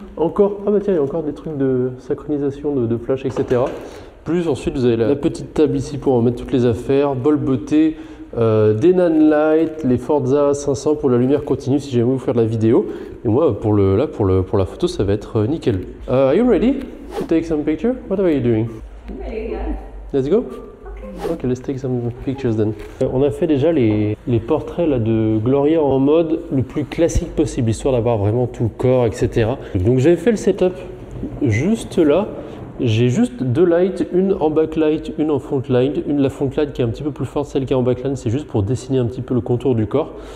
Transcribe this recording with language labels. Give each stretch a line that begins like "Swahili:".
French: Encore, ah bah tiens, il y a encore des trucs de synchronisation de flash, etc. Plus ensuite, vous avez la petite table ici pour mettre toutes les affaires, bol beauté, des Nanlite, les Forza 500 pour la lumière continue si jamais vous faire de la vidéo. Et moi, pour la photo, ça va être nickel.
English: Are you ready to take some picture? What are you doing? Ready, yeah. Let's go. Ok, let's take some pictures then.
French: On a fait déjà les portraits là, de Gloria en mode le plus classique possible, histoire d'avoir vraiment tout le corps, etc. Donc j'avais fait le setup juste là. J'ai juste deux lights, une en backlight, une en frontlight. La frontlight qui est un petit peu plus forte, celle qui est en backlight, c'est juste pour dessiner un petit peu le contour du corps.